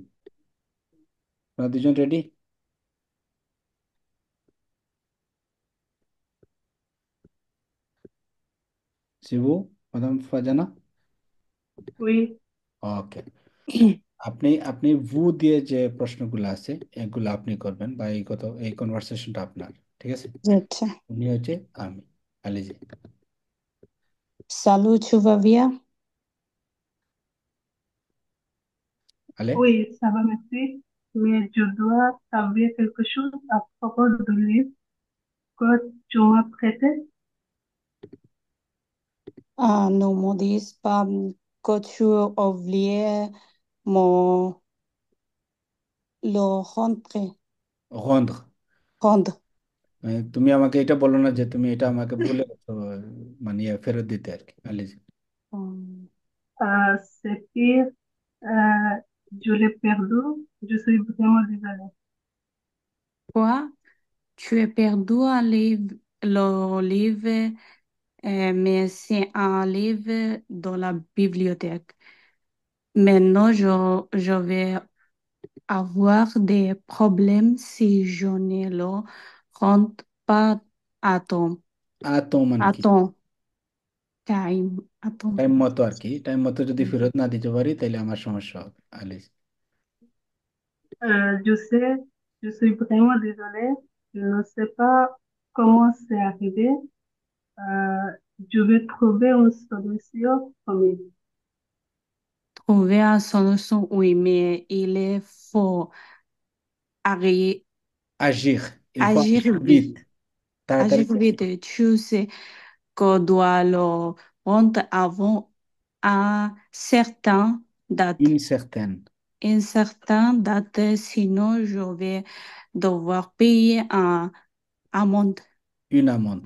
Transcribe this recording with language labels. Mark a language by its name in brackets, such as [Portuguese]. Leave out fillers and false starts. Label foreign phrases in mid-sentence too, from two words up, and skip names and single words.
[Bangla] আপনারা দুজন রেডি? শিবু, মাদাম ফারজানা। [French] Oui, [Bangla] ওকে, আপনি আপনি ভু দিয়ে যে প্রশ্নগুলো আছে এগুলো আপনি করবেন, বা এই কনভারসেশনটা আপনার। ঠিক আছে? Zet. উনি হচ্ছে আমি, আলিজি। [French] Salut, tu vas bien? আলে, oui, ça va, merci. Mais je dois savoir quelque chose à propos du livre que tu m'as prêté. Ah, ne me dis pas que tu as oublié mon le rentrer. রন্ধ্র। Rendre. [Bangla] তুমি আমাকে এটা বলো না যে তুমি এটা আমাকে ভুলে গেছো, মানে ফেরত দিতে আর কি, আলিজি। Hum. [French] C'est pire, euh, je l'ai perdu. Je suis vraiment désolée. Quoi? Tu as perdu un livre, le livre, mais c'est un livre dans la bibliothèque. Maintenant, je vais avoir des problèmes si je ne le rends pas à temps. [Bangla] মানে [French] À [Bangla] কি? [French] temps. Time. À temps. [Bangla] টাইম মতো আর কি, টাইম মতো যদি ফেরত না দিতে পারি তাহলে আমার সমস্যা হবে, আলিজ। [French] Je sais, je suis vraiment désolée. Je ne sais pas comment c'est arrivé. Euh, je vais trouver une solution pour lui. Trouver une solution, oui, mais il faut arri- Agir, il faut agir agir vite. vite, [Bangla] তাড়াতাড়ি [French] Agir [Bangla] করতে হবে। [French] vite. Tu sais qu'on doit le rendre avant un certain date. Une certaine, Une certaine date, sinon je vais devoir payer un amende. une amende.